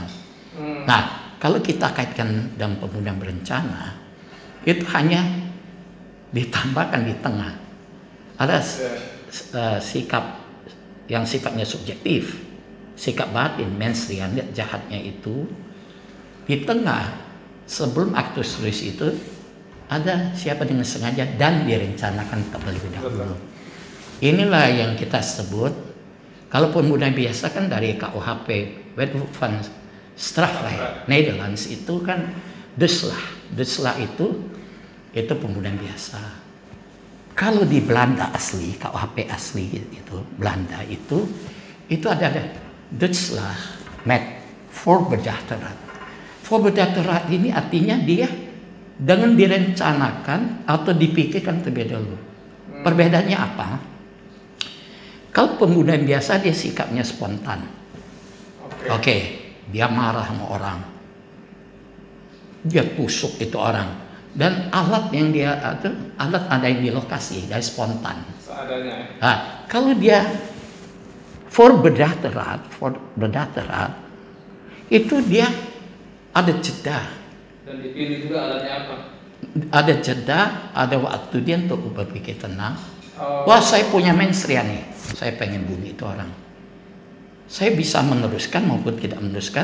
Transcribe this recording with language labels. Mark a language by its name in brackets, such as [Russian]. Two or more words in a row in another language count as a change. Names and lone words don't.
[Indonesian] Nah, kalau kita kaitkan dalam pembunuhan berencana, itu hanya ditambahkan di tengah ada sikap yang sifatnya subjektif, sikap batin, [Latin] mens rea, [Indonesian] niat jahatnya itu di tengah. Sebelum [Latin] aktus reus [Indonesian] itu ada siapa dengan sengaja dan direncanakan terlebih dahulu. Inilah yang kita sebut Kalau pembunuhan biasa kan dari KUHP, [Dutch] Wet van Strafrecht Nederlands [Indonesian] itu kan [Dutch] doodslag. [Indonesian] Doodslag itu pembunuhan biasa. Kalau di Belanda asli, KUHP asli itu Belanda itu ada [Dutch] doodslag met voorbedachte raad. Voorbedachte raad [Indonesian] ini artinya dia dengan direncanakan atau dipikirkan terlebih dahulu. Perbedaannya apa? Kalau pembunuhan biasa dia sikapnya spontan. Oke, dia marah sama orang. Dia tusuk itu orang. Dan alat yang alat ada yang di lokasi, dia spontan. Seadanya. Nah, kalau dia [Dutch] voorbedachte raad, [Indonesian] itu dia ada jeda. Dan dipilih juga alatnya apa? Ada jeda, ada waktu dia untuk berpikir tenang. Wah, saya punya mensria nih, saya pengen bunuh itu orang. Saya bisa meneruskan maupun tidak meneruskan.